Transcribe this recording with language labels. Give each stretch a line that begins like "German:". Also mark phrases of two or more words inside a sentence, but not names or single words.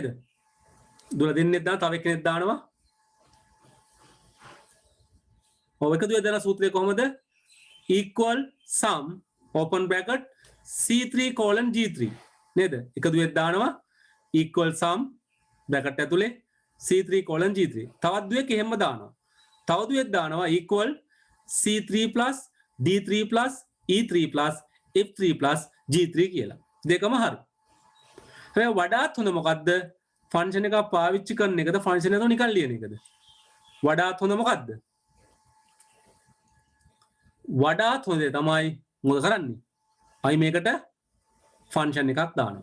Sinhala: දුර දෙන්නෙක් දානවා තව එක්කෙනෙක් දානවා. ඔව් එක දුවෙක් දාන සූත්‍රය කොහොමද?
English: equal sum open bracket C3 colon G3 නේද?
Sinhala: එක දුවෙක් දානවා
English: equal sum bracket ඇතුලේ C3 colon G3.
Sinhala: තවත් දුවෙක් එහෙම දානවා. තව දුවෙක් දානවා
English: equal C3 plus D3 plus E3 plus F3 plus G3
Sinhala: කියලා. දෙකම හරි. හැබැයි වඩාත් හොඳ මොකද්ද? ෆන්ක්ෂන් එකක් පාවිච්චි කරන එකද ෆන්ක්ෂන් එක නිකන් ලියන එකද? වඩාත් හොඳ මොකද්ද? වඩාත් හොඳ තමයි මොකද කරන්නේ? අයි මේකට ෆන්ක්ෂන් එකක් දානවා.